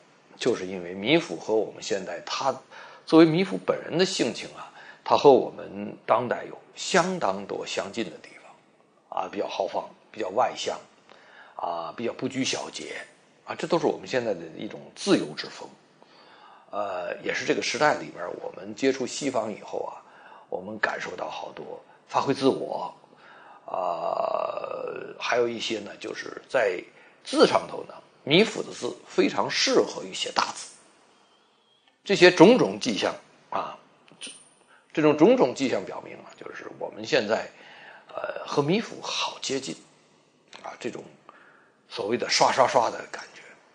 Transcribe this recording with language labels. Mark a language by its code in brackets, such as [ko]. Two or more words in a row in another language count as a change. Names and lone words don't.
[zh] 就是因為米芾和我們現在，他作為米芾本人的性情他和我們當代有相當多相近的地方比較豪放，比較外向比較不拘小節這都是我们现在的一种自由之風。也是這個時代裡邊，我們接觸西方以後我們感受到好多發揮自我還有一些呢，就是在字上頭呢，米芾的字非常適合於寫大字。這些種種跡象這種種種跡象表明就是我們現在和米芾好接近這種所謂的刷刷刷的感覺。